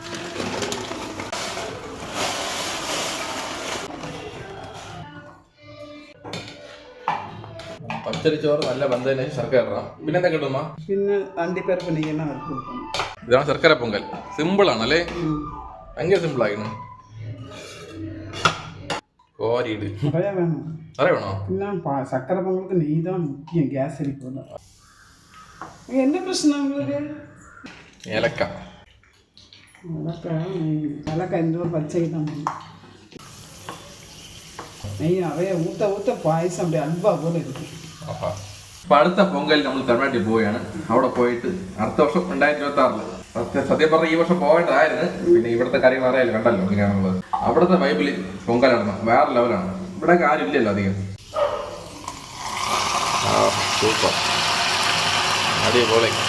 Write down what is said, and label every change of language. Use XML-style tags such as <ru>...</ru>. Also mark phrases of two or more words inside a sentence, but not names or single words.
<ml>പച്ചരി ചോറ് നല്ല ബന്ധത്തിന് ശർക്കര ഇടണം. പിന്നെ എന്താ കിട്ടുമ്മ? പിന്നെ അണ്ടിപ്പരപ്പ് നെയ്യണം. ഇതാണ് ശർക്കര പൊങ്കൽ. സിമ്പിൾ ആണ് അല്ലേ? ഭയങ്കര സിമ്പിൾ ആയിരുന്നു. കോരിയിട് അറിയണോ?</ml> <ta>சக்கரை பொங்கலுக்கு நெய் தான் முக்கியம், கேஸ் எரிக்கல. என்ன பிரச்சனை உங்களுக்கு?</ta> <ml>ഏലക്ക</ml> <ta>இந்த பச்சை தான் நெய் நிறைய ஊற்ற ஊற்ற பாயസം அப்படி அல்வா போல இருக்கு.</ta> <ml>അപ്പൊ അടുത്ത പൊങ്കൽ നമ്മൾ തമിഴ്നാട്ടിൽ പോവുകയാണ്. അവിടെ പോയിട്ട് അടുത്ത വർഷം 2026 സത്യം പറഞ്ഞ ഈ വർഷം പോകേണ്ടതായിരുന്നു. പിന്നെ ഇവിടുത്തെ കാര്യം അറിയാലോ, കണ്ടല്ലോ എങ്ങനെയാണുള്ളത്. അവിടുത്തെ വൈബില് പൊങ്കലാണ് വേറെ ലെവലാണ്. ഇവിടെ ആരും ഇല്ലല്ലോ അധികം. സൂപ്പർ, അടിപൊളി.</ml>